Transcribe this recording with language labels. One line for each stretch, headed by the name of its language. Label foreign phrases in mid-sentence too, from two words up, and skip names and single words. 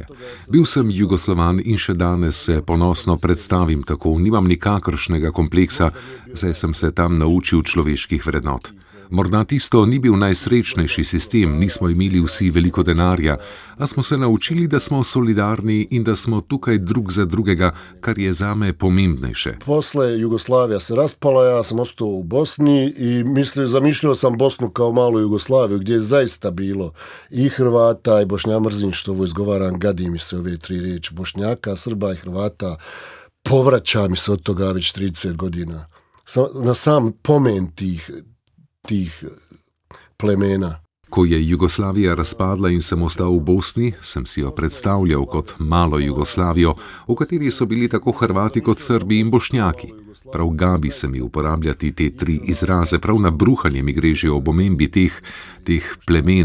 Slovenian: Bil sem Jugoslavan in še danes se ponosno predstavim tako, nimam nikakršnega kompleksa, saj sem se tam naučil človeških vrednot. Morda tisto ni bil najsrečnejši sistem, nismo imeli vsi veliko denarja, a smo se naučili, da smo solidarni in da smo tukaj drug za drugega, kar je zame pomembnejše.
Bosnian: Posle Jugoslavija se raspala, ja sam ostao u Bosni i zamišljao sam Bosnu kao malu Jugoslaviju, gdje je zaista bilo i Hrvata i Bošnja, mrzim što ovo izgovaram, gadi mi se ove 3 riječi, Bošnjaka, Srba i Hrvata, povraća mi se od toga već 30 godina. Na sam pomen tih plemena.
Slovenian: Ko je Jugoslavija razpadla in sem ostal v Bosni, sem si jo predstavljal kot malo Jugoslavijo, v kateri so bili tako Hrvati kot Srbi in Bošnjaki. Prav gabi se mi uporabljati te 3 izraze, prav na bruhanje mi gre že ob omembi teh plemen.